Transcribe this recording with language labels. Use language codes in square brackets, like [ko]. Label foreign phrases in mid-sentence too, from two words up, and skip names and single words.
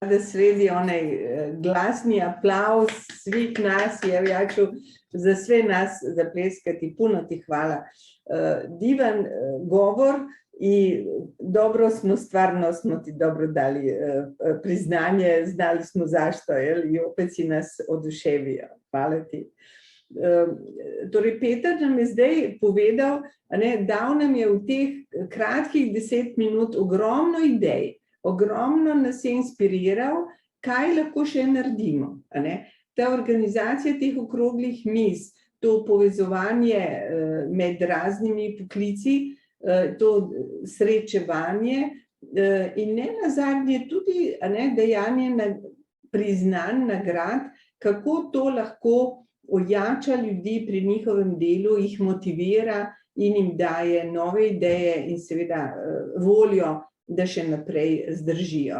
[hr] da sredi onaj glasni aplauz svih nas, ja ću za sve nas zapleskati, puno ti hvala. Divan govor i dobro smo ti dobro dali priznanje, znali smo zašto, i opet si nas oduševio. Hvala ti. [sl] Torej, Peter nam je zdaj povedal, dal nam je v teh kratkih 10 minut ogromno idej, ogromno nas je inspiriral, kaj lahko še naredimo. Ta organizacija teh okroglih miz, to povezovanje med raznimi poklici, to srečevanje in ne nazadnje tudi dajanje priznanj, nagrad, kako to lahko ojača ljudi pri njihovem delu, jih motivira in jim daje nove ideje in seveda voljo, da še naprej zdržijo.